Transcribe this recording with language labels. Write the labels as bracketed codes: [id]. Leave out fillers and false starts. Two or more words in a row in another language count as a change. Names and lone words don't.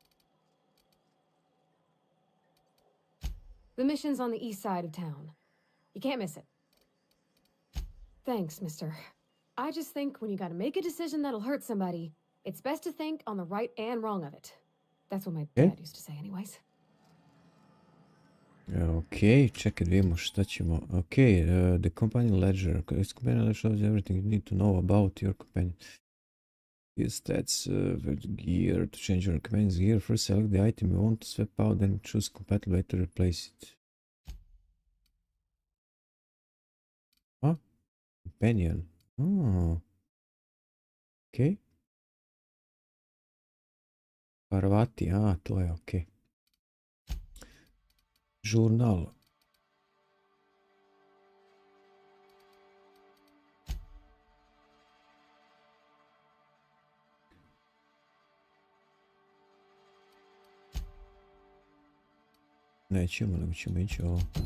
[en] The mission's on the east side of town. You can't miss it. Thanks, mister. I just think when you gotta make a decision that'll hurt somebody, it's best to think on the right and wrong of it. That's what my dad used to say anyways. [bs] Ok, čekaj, vidimo šta ćemo. [en] Ok, the companion ledger. This companion ledger shows everything you need to know about your companion. His stats, gear, to change your companion's gear. First select the item you want to swap out, then choose compatible way to replace it. Huh? Companion. Oh. Ok. [bs] Parvati, to je ok. Žurnal. Nećemo, nego ćemo ići ovo.